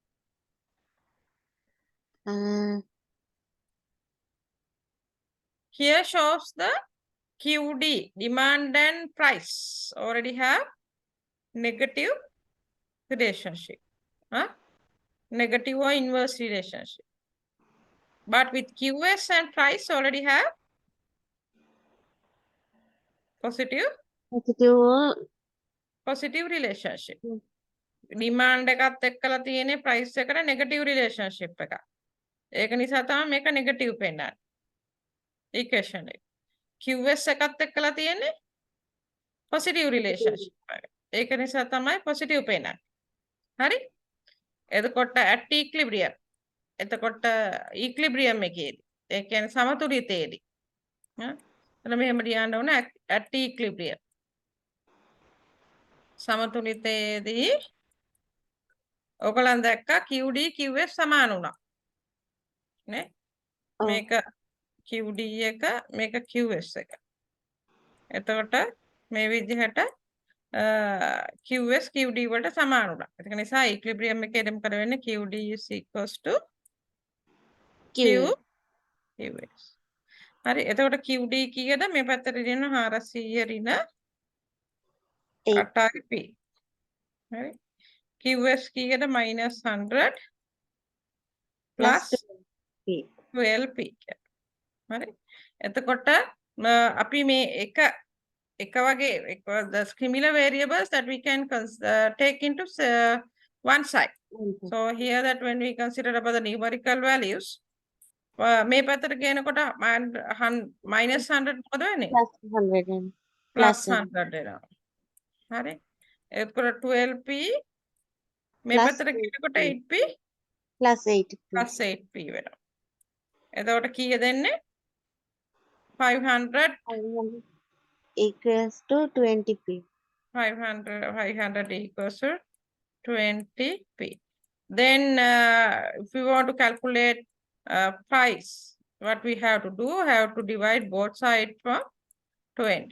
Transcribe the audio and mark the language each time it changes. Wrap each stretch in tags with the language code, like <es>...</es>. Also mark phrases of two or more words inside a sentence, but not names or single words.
<en>Here shows the QD, demand and price, already have negative relationship. Negative or inverse relationship. But with QS and price already have positive relationship.</en> <si>Demand එකත් එක්කලා තියෙන්නේ price එකට</si> <en>negative relationship</en> <si>එක. ඒක නිසා තමයි මේක negative පෙන්නන්නේ. Equation එක. QS එකත් එක්කලා තියෙන්නේ</si> <en>positive relationship</en> <si>එක. ඒක නිසා තමයි positive පෙන්නන්නේ. හරි? එතකොට</si> <en>at equilibrium.</en> <si>එතකොට equilibrium එකේදී. ඒ කියන්නේ සමතුලිතයේදී. එතන මෙහෙම ලියන්න ඕන</si> <en>at equilibrium.</en> <si>සමතුලිතයේදී ඔයගලන් දැක්කා QD QS සමාන වුණා. නේ? මේක QD එක මේක QS එක. එතකොට මේ විදිහට QS QD වලට සමාන වුණා. ඒක නිසා equilibrium එකේ දෙම කර වෙන්නේ</si> <en>QD is equals to QS.</en> <si>හරි එතකොට QD කීයද මේ පැත්තට දෙන්න 400 ඍණ 8p. හරි QS කීයද -100 plus 12p. හරි එතකොට අපි මේ එක වගේ</si> <en>the similar variables that we can take into one side. So here that when we consider about the numerical values</en> <si>මේ පැත්තට ගේනකොට -100 මොකද වෙන්නේ? +100 එනවා. හරි එතකොට 12p මේ පැත්තට ගේනකොට 8p +8p වෙනවා. එතකොට කීයද එන්නේ? 500</si> <en>500 equals to 20p. 500 equals to 20p. Then if we want to calculate price, what we have to do, have to divide both sides from 20.</en>